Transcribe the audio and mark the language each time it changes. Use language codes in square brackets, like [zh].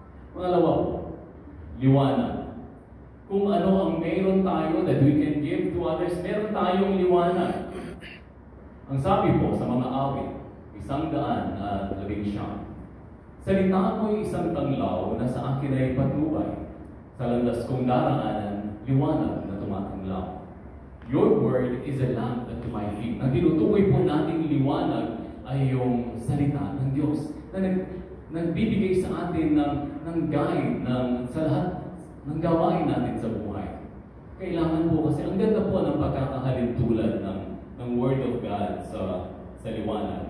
[tl] Pangalawa po, liwanag. Kung ano ang meron tayo [en] that we can give to others, [tl] meron tayong liwanag. Ang sabi po sa mga awit, 119, salita mo'y isang tanglaw na sa akin ay patnubay. Sa landas kong daraanan, liwanag na tumatanglaw. [en] Your word is a lamp unto my feet. [tl] Ang tinutukoy po nating liwanag ay yung salita ng Diyos na nagbibigay sa atin ng guide sa lahat ng gawain natin sa buhay. Kailangan po kasi, ang ganda po ng pagkakahalin tulad ng Word of God sa liwanag.